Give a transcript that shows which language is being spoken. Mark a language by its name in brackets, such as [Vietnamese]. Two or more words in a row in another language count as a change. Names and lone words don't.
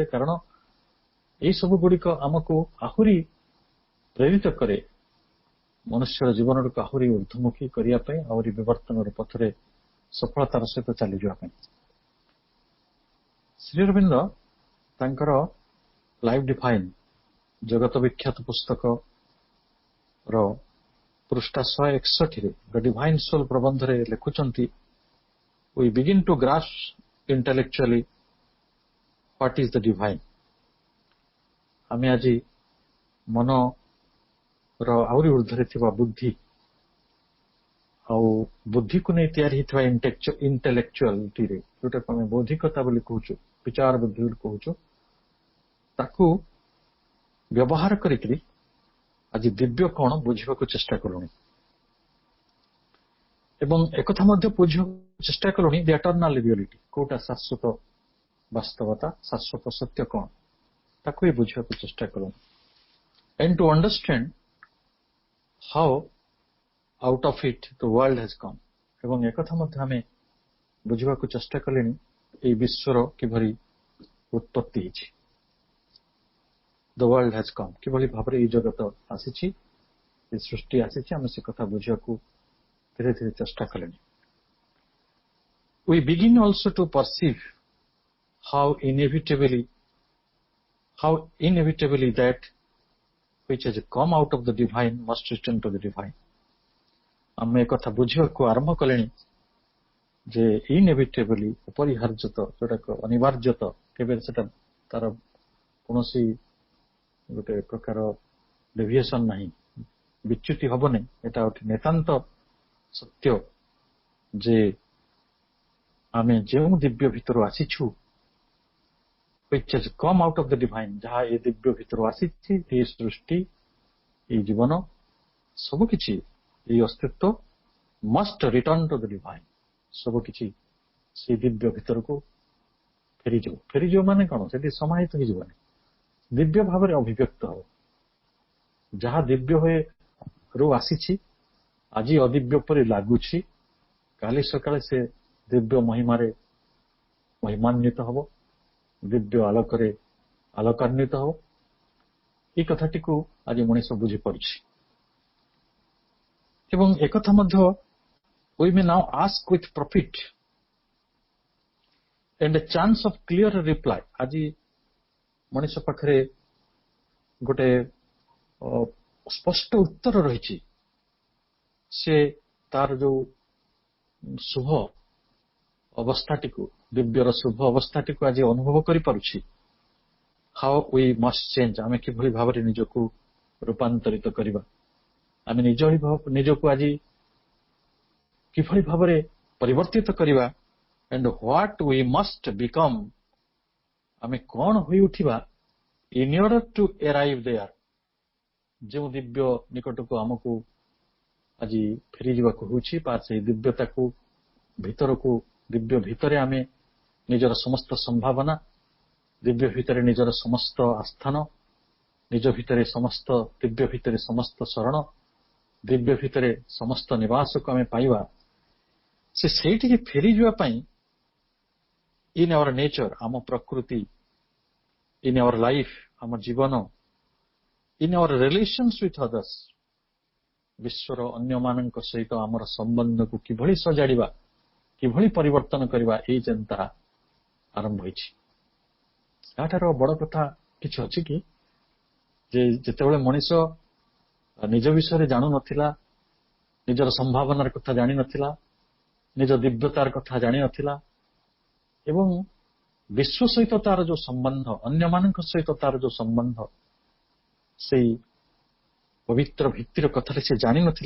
[Odia] କାରଣ ଏଇ ସବୁ ଗୁଡିକ ଆମକୁ ଆହୁରି ପ୍ରେରିତ କରେ ମନୁଷ୍ୟର ଜୀବନକୁ ଆହୁରି ଊର୍ଦ୍ଧ୍ୱମୁଖୀ କରିବା ପାଇଁ, ଆହୁରି ବିବର୍ତ୍ତନର ପଥରେ ସଫଳତାର ସହିତ ଚାଲିଯିବା ପାଇଁ। ଶ୍ରୀ ଅରବିନ୍ଦ ତାଙ୍କର ଲାଇଫ ଡିଫାଇନ ଜଗତ ବିଖ୍ୟାତ ପୁସ୍ତକର ପୃଷ୍ଠା 161ରେ ଦ ଡିଭାଇନ ସୋଲ ପ୍ରବନ୍ଧରେ ଲେଖୁଛନ୍ତି, [English] we begin to grasp intellectually what is the divine। [Odia] ଆମେ ଆଜି ମନର ଆହୁରି ଉର୍ଦ୍ଧ୍ୱରେ ଥିବା ବୁଦ୍ଧି, ଆଉ ବୁଦ୍ଧିକୁ ନେଇ ତିଆରି ହେଇଥିବା ଇଣ୍ଟେଲେକ୍ଚୁଆଲିଟିରେ, ଯୋଉଟାକୁ ଆମେ ବୌଦ୍ଧିକତା ବୋଲି କହୁଛୁ, ବିଚାର ବୁଦ୍ଧି ବୋଲି କହୁଛୁ, ତାକୁ ବ୍ୟବହାର କରିକିରି ଆଜି ଦିବ୍ୟ କଣ ବୁଝିବାକୁ ଚେଷ୍ଟା କଲୁଣି, ଏବଂ ଏକଥା ମଧ୍ୟ ବୁଝିବାକୁ ଚେଷ୍ଟା କଲୁଣି [English] the eternal reality, [Odia] କୋଉଟା ଶାଶ୍ୱତ ବାସ୍ତବତା, ଶାଶ୍ୱତ ସତ୍ୟ କଣ, ତାକୁ ବି ବୁଝିବାକୁ ଚେଷ୍ଟା କଲୁଣି। [English] and to understand how out of it the world has come। [Odia] ଏବଂ ଏକଥା ମଧ୍ୟ ଆମେ ବୁଝିବାକୁ ଚେଷ୍ଟା କଲେଣି ଏଇ ବିଶ୍ୱର କିଭଳି ଉତ୍ପତ୍ତି ହେଇଛି, [English] the world has come, [Odia] କିଭଳି ଭାବରେ ଏଇ ଜଗତ ଆସିଛି, ଏଇ ସୃଷ୍ଟି ଆସିଛି, ଆମେ ସେ କଥା ବୁଝିବାକୁ ଧୀରେ ଧୀରେ ଚେଷ୍ଟା କଲେଣି। [English] we begin also to perceive how inevitably that which has come out of the divine must return to the divine। [Odia] ଆମେ କଥା ବୁଝିବାକୁ ଆରମ୍ଭ କଲେଣି ଯେ inevitably, ଅପରିହାର୍ଯ୍ୟତ, ଯୋଉଟାକ ଅନିବାର୍ଯ୍ୟତ, କେବେ ସେଟା ତାର କୌଣସି ଗୋଟେ ପ୍ରକାର ଡେଭିଏସନ ନାହିଁ, ବିଚ୍ୟୁତି ହବନି। ଏଟା ଗୋଟେ ନିତାନ୍ତ ସତ୍ୟ ଯେ ଆମେ ଯେଉଁ ଦିବ୍ୟ ଭିତରୁ ଆସିଛୁ, [English] which has come out of the divine, [Odia] ଯାହା ଏ ଦିବ୍ୟ ଭିତରୁ ଆସିଛି, ଏ ସୃଷ୍ଟି, ଏଇ ଜୀବନ, ସବୁକିଛି, ଏଇ ଅସ୍ତିତ୍ୱ [English] must return to the divine, [Odia] ସବୁକିଛି ସେଇ ଦିବ୍ୟ ଭିତରକୁ ଫେରିଯିବ। ଫେରିଯିବ ମାନେ କଣ, ସେଠି ସମାହିତ ହେଇଯିବନି, ଦିବ୍ୟ ଭାବରେ ଅଭିବ୍ୟକ୍ତ ହବ। ଯାହା ଦିବ୍ୟ ରୁ ଆସିଛି, ଆଜି ଅଦିବ୍ୟ ପରି ଲାଗୁଛି, କାଲି ସକାଳେ ସେ ଦିବ୍ୟ ମହିମାରେ ମହିମାନ୍ୱିତ ହବ, ଦିବ୍ୟ ଆଲୋକରେ ଆଲୋକାନ୍ୱିତ ହବ। ଏଇ କଥାଟିକୁ ଆଜି ମଣିଷ ବୁଝିପାରୁଛି। ଏବଂ ଏକଥା ମଧ୍ୟ [English] we may now ask with profit and a chance of clear reply। [Odia] ଆଜି ମଣିଷ ପାଖରେ ଗୋଟେ ସ୍ପଷ୍ଟ ଉତ୍ତର ରହିଛି। ସେ ତାର ଯୋଉ ଶୁଭ ଅବସ୍ଥାଟିକୁ ଦିବ୍ୟର ଶୁଭ ଅବସ୍ଥାଟିକୁ ଆଜି ଅନୁଭବ କରିପାରୁଛି। [English] how we must change, [Odia] ଆମେ କିଭଳି ଭାବରେ ନିଜକୁ ରୂପାନ୍ତରିତ କରିବା, ଆମେ ନିଜକୁ ଆଜି କିଭଳି ଭାବରେ ପରିବର୍ତ୍ତିତ କରିବା, [English] and what we must become, ଆମେ କଣ ହୋଇ ଉଠିବା in order to arrive there, [Odia] ଯେଉଁ ଦିବ୍ୟ ନିକଟକୁ ଆମକୁ ଆଜି ଫେରିଯିବାକୁ ହେଉଛି ବା ସେହି ଦିବ୍ୟତାକୁ ଭିତରକୁ, ଦିବ୍ୟ ଭିତରେ ଆମେ ନିଜର ସମସ୍ତ ସମ୍ଭାବନା, ଦିବ୍ୟ ଭିତରେ ନିଜର ସମସ୍ତ ଆସ୍ଥାନ, ନିଜ ଭିତରେ ସମସ୍ତ ଦିବ୍ୟ ଭିତରେ ସମସ୍ତ ଶରଣ, ଦିବ୍ୟ ଭିତରେ ସମସ୍ତ ନିବାସକୁ ଆମେ ପାଇବା। ସେ ସେଇଠିକି ଫେରିଯିବା ପାଇଁ [English] in our nature, [Odia] ଆମ ପ୍ରକୃତି, [English] in our life, [Odia] ଆମ ଜୀବନ, [English] in our relations with others, [Odia] ବିଶ୍ୱର ଅନ୍ୟମାନଙ୍କ ସହିତ ଆମର ସମ୍ବନ୍ଧକୁ କିଭଳି ସଜାଡ଼ିବା, କିଭଳି ପରିବର୍ତ୍ତନ କରିବା, ଏଇ ଚିନ୍ତା ଆରମ୍ଭ ହୋଇଛି। ଏହାଠାରୁ ବଡ଼ କଥା କିଛି ଅଛି କି? ଯେ ଯେତେବେଳେ ମଣିଷ ନିଜ ବିଷୟରେ ଜାଣୁନଥିଲା, ନିଜର ସମ୍ଭାବନାର କଥା ଜାଣିନଥିଲା, ନିଜ ଦିବ୍ୟତାର କଥା ଜାଣିନଥିଲା ଏବଂ ବିଶ୍ୱ ସହିତ ତାର ଯୋଉ ସମ୍ବନ୍ଧ, ଅନ୍ୟମାନଙ୍କ ସହିତ ତାର ଯୋଉ ସମ୍ବନ୍ଧ, ସେଇ ପବିତ୍ର ଭିତ୍ତିର କଥାରେ ସେ ଜାଣିନଥିଲା।